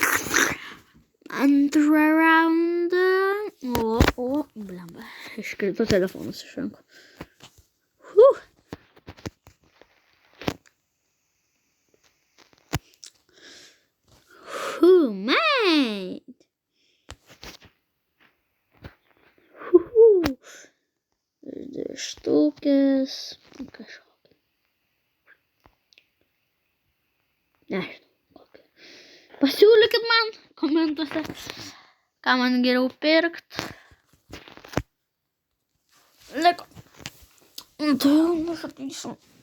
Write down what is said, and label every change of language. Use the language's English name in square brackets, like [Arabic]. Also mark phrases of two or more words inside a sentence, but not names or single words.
[Lithuanian] Antrą raundą. Blemba. Iškrito telefonas iš rankų. Mate. Ху-ху. 2 штукės. Kažkokia. Nežinau. Pasiūlykit man komentuose, ką man geriau pirkt. Liko. Tai jau nusakysiu.